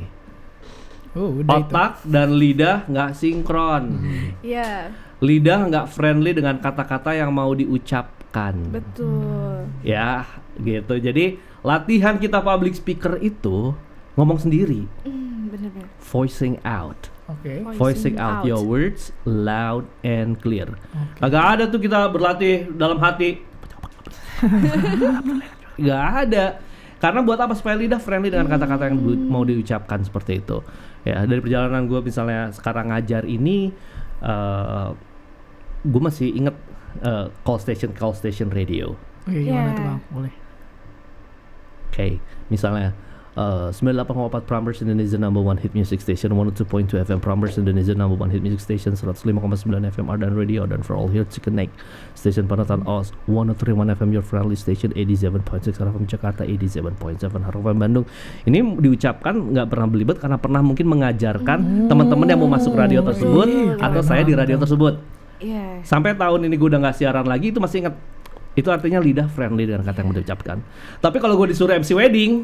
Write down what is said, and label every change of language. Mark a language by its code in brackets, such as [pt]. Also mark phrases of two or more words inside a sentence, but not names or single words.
[id] Oh, udah itu. Otak dan lidah nggak sinkron. Iya, Lidah nggak friendly dengan kata-kata yang mau diucapkan. betul. Ya, gitu. Jadi latihan kita [en] public speaker [id] itu ngomong sendiri, Bener-bener. [en] voicing out. [id] Oke. [en] Voicing out your words loud and clear. [id] Agak ada tuh kita berlatih dalam hati. Gak ada. Karena buat apa? Supaya lidah friendly dengan kata-kata yang mau diucapkan seperti itu. Ya, dari perjalanan gue misalnya sekarang ngajar ini, gue masih inget [en] call station radio. [id] Oke, gimana Yeah. tuh Bang? Boleh. Oke, misalnya [en] 98,4 Prambors Indonesia number one hit music station, 102.2 FM Prambors Indonesia number one hit music station, 105,9 FM Ardan Radio, dan for all here to connect station panutan OS 103.1 FM your friendly station, 87.6 FM Jakarta, 87.7 Harapan Bandung. [id] Ini diucapkan nggak pernah belibet karena pernah mungkin mengajarkan teman-teman yang mau masuk radio tersebut atau saya di radio tersebut. Iya. Sampai tahun ini gue udah nggak siaran lagi, itu masih ingat. Itu artinya lidah friendly dengan kata yang mau diucapkan. Tapi kalau gue disuruh [en] MC wedding,